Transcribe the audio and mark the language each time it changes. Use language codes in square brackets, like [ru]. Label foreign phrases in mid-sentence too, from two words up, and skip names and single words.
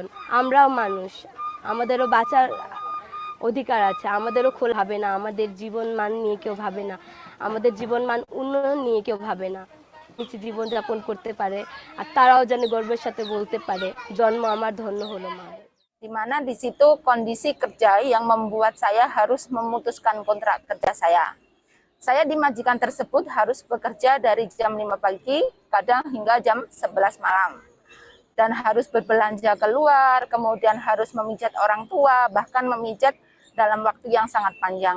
[bn] আমরাও মানুষ, আমাদেরও বাঁচার অধিকার আছে, আমাদেরও খোলা ভাবে না, আমাদের জীবন মান নিয়ে কেউ ভাবে না, আমাদের জীবন মান উন্নয়ন নিয়ে কেউ ভাবে না, কিছু জীবনযাপন করতে পারে আর তারাও যেন গর্বের সাথে বলতে পারে জন্ম আমার ধন্য হলো মা। [id] Di mana di situ kondisi kerja yang membuat saya harus memutuskan kontrak kerja saya. Saya di majikan tersebut harus bekerja dari jam 5 pagi, kadang hingga jam 11 malam. Dan harus berbelanja keluar, kemudian harus memijat orang tua, bahkan memijat dalam waktu yang sangat panjang.